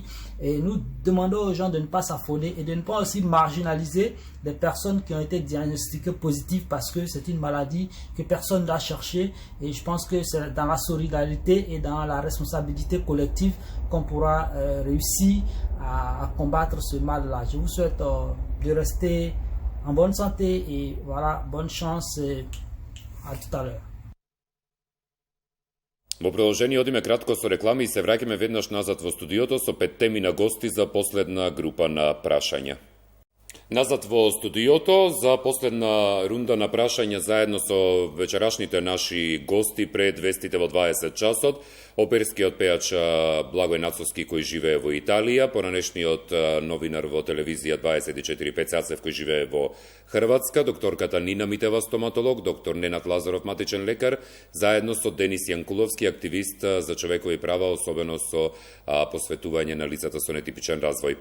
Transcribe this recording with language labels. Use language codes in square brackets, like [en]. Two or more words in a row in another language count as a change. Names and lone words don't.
[fr] Et nous demandons aux gens de ne pas s'affoler et de ne pas aussi marginaliser des personnes qui ont été diagnostiquées positives parce que c'est une maladie que personne n'a cherchée. Et je pense que c'est dans la solidarité et dans la responsabilité collective qu'on pourra réussir à combattre ce mal-là. Je vous souhaite de rester en bonne santé et voilà, bonne chance à tout à l'heure. [mk] Во продолжение одиме кратко со реклами и се враќаме веднаш назад во студиото со 5 теми на гости за последна група на прашања. Назад во студиото за последна рунда на прашања заедно со вечерашните наши гости пред вестите во 20 часот, оперскиот пејач Благој Нацовски кој живее во Италија, поранешниот новинар во телевизија 24 Пецацев кој живее во Хрватска, докторката Нина Митева стоматолог, доктор Ненад Лазаров матичен лекар, заедно со Денис Јанкуловски активист за човекови права, особено со посветување на лицата со нетипичен развој.